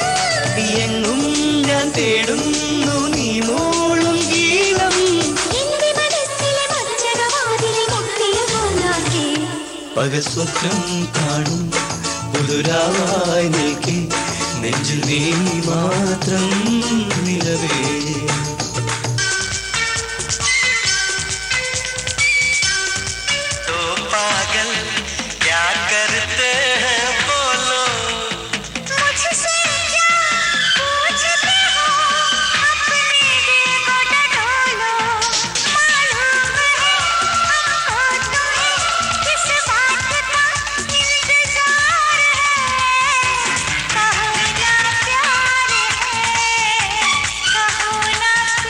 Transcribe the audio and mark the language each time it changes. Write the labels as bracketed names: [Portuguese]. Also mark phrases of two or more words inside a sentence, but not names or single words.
[Malayalam] എങ്ങും ഞാൻ തേടുന്നു നീ മൂളും ഗീതം എന്റെ മനസ്സിലെ മഞ്ചകവാതിലിൽ മുട്ടിയ പൂങ്കാറ്റേ പകൽ സ്വപ്നം കാണും പുതുരാവായി നിൽക്കെ നെഞ്ചിൽ നീ മാത്രം നിലവേ [Hindi] तो पागल क्या करते हैं बोलो मुझसे क्या पूछते हो अपने दिल को टटोलो मालूम है हमको तुम्हें किस बात का इंतजार है कहो ना प्यार है कहो ना